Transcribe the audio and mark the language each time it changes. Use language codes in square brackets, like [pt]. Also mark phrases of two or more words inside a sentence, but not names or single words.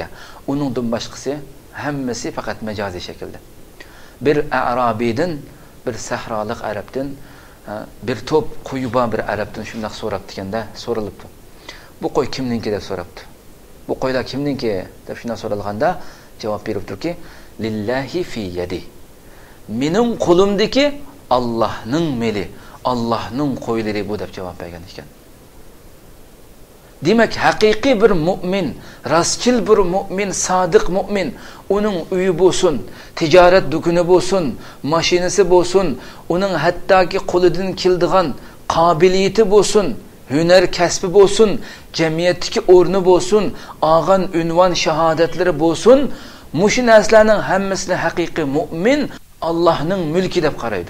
[uz] Uningdan boshqasi hammasi faqat majoziy shaklda. Bir arabiydan, bir sahrolik arabdan, bir to'p qo'yuba bir arabdan shunday so'rabdi ekanda, so'ralibdi. Bu qo'y kimniki deb so'rabdi. Bu qo'ylar kimniki deb shunday so'ralganda javob beribdirki, [ar] لله في يدي. [uz] Mening qo'limdagi Allohning meli, Allohning qo'ylari bu deb javob bergan ekan. Demak, haqiqiy bir mu'min, rastchil bir mu'min, sodiq mu'min, uning uyi bo'lsin, tijorat do'koni bo'lsin, mashinasi bo'lsin, uning hattoki qo'lidan keladigan qobiliyati bo'lsin, hunar kasbi bo'lsin, jamiyatdagi o'rni bo'lsin, olgan unvon shahodatlari bo'lsin, mushu narsalarning hammasini haqiqiy mu'min Allohning mulki deb qaraydi.